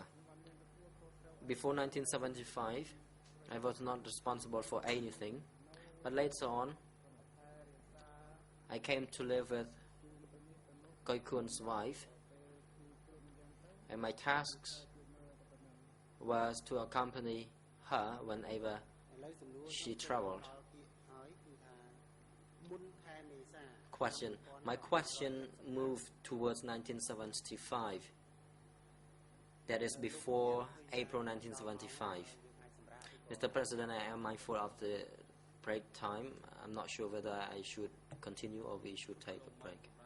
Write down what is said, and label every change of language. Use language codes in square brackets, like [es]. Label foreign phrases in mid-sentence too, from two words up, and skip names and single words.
[en] Before 1975, I was not responsible for anything, but later on, I came to live with Koi Kun's wife, and my tasks was to accompany her whenever [km] ឥឡូវសំណួរ [en] she traveled. [km] ពាក្យហើយគឺថាមុនខែមេសា [en] Question. My question moved towards 1975. That is before April 1975. Mr. President, I am mindful of the break time. I'm not sure whether I should continue or we should take a break.